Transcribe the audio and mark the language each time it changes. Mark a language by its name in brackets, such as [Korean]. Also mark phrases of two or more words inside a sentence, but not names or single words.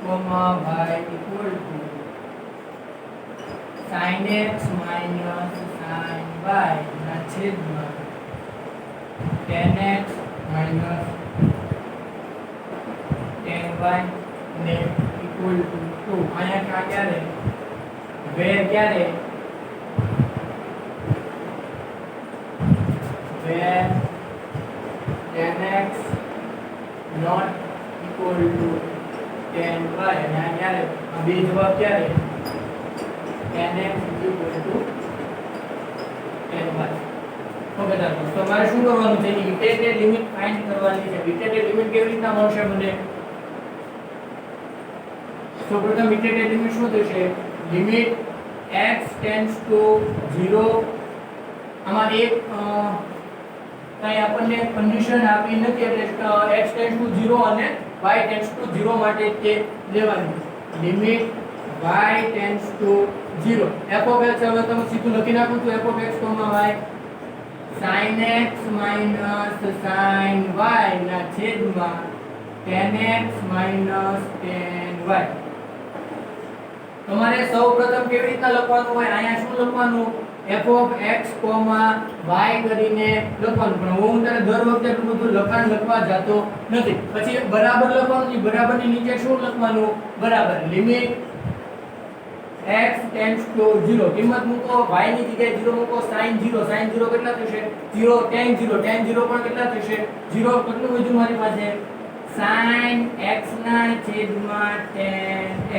[English] y equal to sin x minus sin y [Gujarati] ના છેદમાં [English] tan x minus tan y ને equal to 2 [Gujarati] અહીંયા ક્યારે [English] where ક્યારે where tan x not equal to tan y [Gujarati] અને આ ક્યારે આ બે જવાબ ક્યારે [English] tan x equal to tan y. [Gujarati] ઓકે તો તમારે શું કરવાનું છે [English] integrated limit find [Gujarati] કરવાની છે. [English] integrated limit [Gujarati] કેવી રીતના મળશે મને સૌપ્રથમ [English] integrated limit [Gujarati] શું થશે [English] limit x tends to 0 [Gujarati] આમાં એક કઈ આપણને કન્ડિશન આપી નથી એટલે [English] x tends to 0 [Gujarati] અને [English] y tends to 0 [Gujarati] માટે તે લેવાની [English] limit y tends to 0 f of x [Gujarati] હવે તમે સીધું લખી નાખો તો [English] f of x y sin x minus sin y [Gujarati] ના છેદમાં [English] tan x minus tan y. [Gujarati] તમારે સૌપ્રથમ કેવી રીતના લખવાનું હોય અહીંયા શું લખવાનું [English] f of x y [Gujarati] કરીને લખવાનું પણ હું ત્યારે દર વખતે એટલું બધું લખાણ લખવા જતો નથી. પછી બરાબર લખવાનું છે બરાબરની નીચે શું લખવાનું બરાબર [English] limit x tends to 0 [Gujarati] કિંમત મૂકો y ની જગ્યાએ 0 મૂકો [English] sin 0 [Gujarati] કેટલા થશે 0 [English] tan 0 [Gujarati] પણ કેટલા થશે 0 કેટલું વધ્યું મારી પાસે [English] sin x [Gujarati] ના છેદમાં [English] tan x.